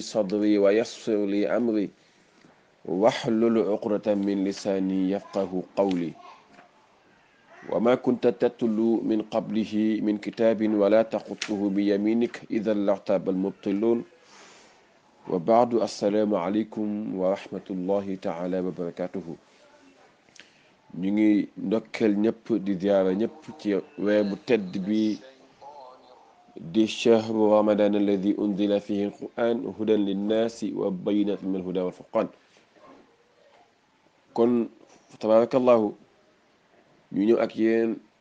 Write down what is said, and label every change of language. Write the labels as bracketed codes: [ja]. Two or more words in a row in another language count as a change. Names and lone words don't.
[ar] صدري ويسر لي أمري واحلل عقدة من لساني يفقه قولي وما كنت تتلو من قبله من كتاب ولا تخطه بيمينك إذا لارتاب المبطلون وبعد السلام عليكم ورحمة الله تعالى وبركاته [wo] ñu ngi ndokkeel ñëpp di ziyaara ñëpp ci weer bu tedd bi di [ar] شهر رمضان الذي أنزل فيه القرآن هدى للناس وبينات من الهدى والفرقان [wo] kon tabarakallahu ñu ñëw ak yéen